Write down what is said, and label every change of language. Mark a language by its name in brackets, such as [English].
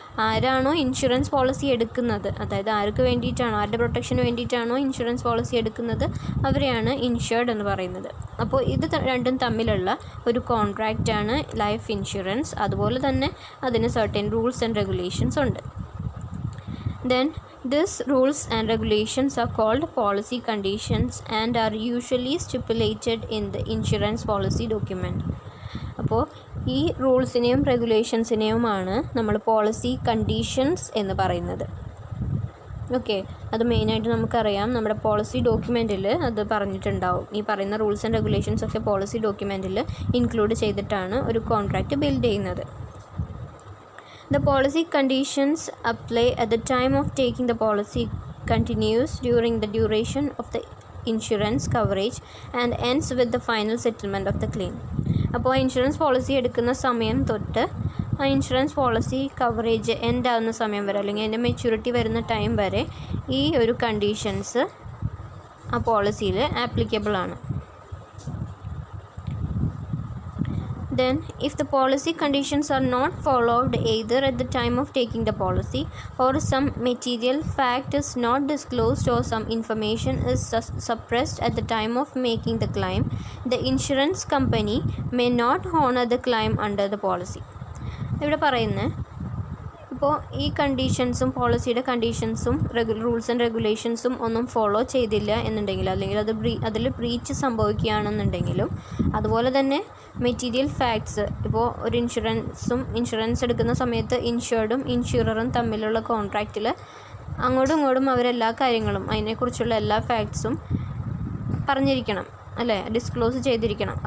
[Malayalam] ആരാണോ insurance policy എടുക്കുന്നത്, അതായത് ആർക്ക് വേണ്ടിയിട്ടാണോ, ആരുടെ പ്രൊട്ടക്ഷന് വേണ്ടിയിട്ടാണോ ഇൻഷുറൻസ് പോളിസി എടുക്കുന്നത് അവരെയാണ് ഇൻഷുർഡ് എന്ന് പറയുന്നത്. അപ്പോൾ ഇത് രണ്ടും തമ്മിലുള്ള ഒരു കോൺട്രാക്റ്റാണ് ലൈഫ് ഇൻഷുറൻസ്. അതുപോലെ തന്നെ അതിന് സർട്ടൻ റൂൾസ് ആൻഡ് റെഗുലേഷൻസ് ഉണ്ട്. [English] Then these rules and regulations are called policy conditions and are usually stipulated in the insurance policy document. [Malayalam] അപ്പോൾ ഈ റൂൾസിനെയും റെഗുലേഷൻസിനെയുമാണ് നമ്മൾ പോളിസി കണ്ടീഷൻസ് എന്ന് പറയുന്നത്. ഓക്കെ, അത് മെയിനായിട്ട് നമുക്കറിയാം, നമ്മുടെ പോളിസി ഡോക്യുമെൻറ്റിൽ അത് പറഞ്ഞിട്ടുണ്ടാവും. ഈ പറയുന്ന റൂൾസ് ആൻഡ് റെഗുലേഷൻസ് ഒക്കെ പോളിസി ഡോക്യുമെൻറ്റിൽ ഇൻക്ലൂഡ് ചെയ്തിട്ടാണ് ഒരു കോൺട്രാക്റ്റ് ബിൽഡ് ചെയ്യുന്നത്. [English] The policy conditions apply at the time of taking the policy, continues during the duration of the insurance coverage and ends with the final settlement of the claim. [Malayalam] അപ്പോൾ insurance policy എടുക്കുന്ന സമയം തൊട്ട് ആ insurance policy coverage end ആവുന്ന സമയം വരെ, അല്ലെങ്കിൽ അതിൻ്റെ മെച്യൂരിറ്റി വരുന്ന ടൈം വരെ ഈ ഒരു കണ്ടീഷൻസ് ആ പോളിസിയിൽ ആപ്ലിക്കബിൾ ആണ്. [English] Then, if the policy conditions are not followed either at the time of taking the policy, or some material fact is not disclosed, or some information is suppressed at the time of making the claim, the insurance company may not honor the claim under the policy. [Malayalam] ഇവിടെ പറയുന്നത്, ഇപ്പോൾ ഈ കണ്ടീഷൻസും പോളിസിയുടെ കണ്ടീഷൻസും rules and റെഗുലേഷൻസും ഒന്നും follow ചെയ്തില്ല എന്നുണ്ടെങ്കിൽ, അല്ലെങ്കിൽ അതിൽ ബ്രീച്ച് സംഭവിക്കുകയാണെന്നുണ്ടെങ്കിലും, അതുപോലെ തന്നെ മെറ്റീരിയൽ ഫാക്ട്സ്, ഇപ്പോൾ ഒരു ഇൻഷുറൻസ് എടുക്കുന്ന സമയത്ത് ഇൻഷുർഡും ഇൻഷുററും തമ്മിലുള്ള കോൺട്രാക്റ്റിൽ അങ്ങോട്ടും ഇങ്ങോട്ടും അവരെല്ലാ കാര്യങ്ങളും, അതിനെക്കുറിച്ചുള്ള എല്ലാ ഫാക്ട്സും പറഞ്ഞിരിക്കണം അല്ലേ, ഡിസ്ക്ലോസ് ചെയ്തിരിക്കണം.